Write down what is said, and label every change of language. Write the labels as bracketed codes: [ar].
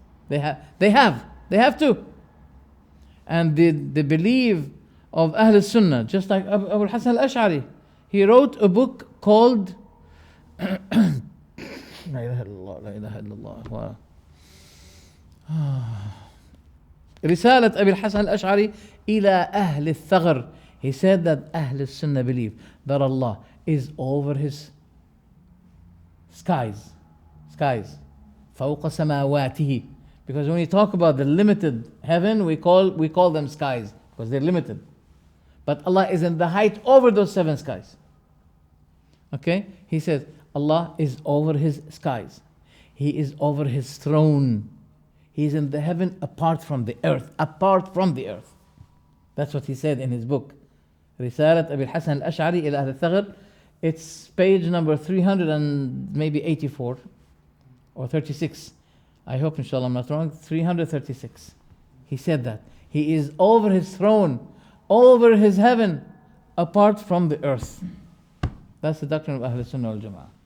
[en] They have to. And the belief of Ahl Sunnah, just like Abu al-Hasan al-Ash'ari, he wrote a book called La ilaha illallah, La ilaha illallah. Wow. [ar] رسالة أبي الحسن الأشعري إلى أهل الثغر. [en] He said that Ahl Sunnah believe that Allah is over His skies. [ar] فوق سماواته. [en] Because when we talk about the limited heaven, we call them skies, because they're limited. But Allah is in the height over those 7 skies. Okay? He says, Allah is over His skies. He is over His throne. He is in the heaven apart from the earth. Apart from the earth. That's what he said in his book. [ar] رسالة أبي الحسن الأشعري إلى أهل الثغر. [en] It's page number 300 and maybe 84 or 36. I hope inshallah I'm not wrong. 336. He said that. He is over His throne, over His heaven, apart from the earth. That's the doctrine of Ahl Sunnah wal Jama'ah.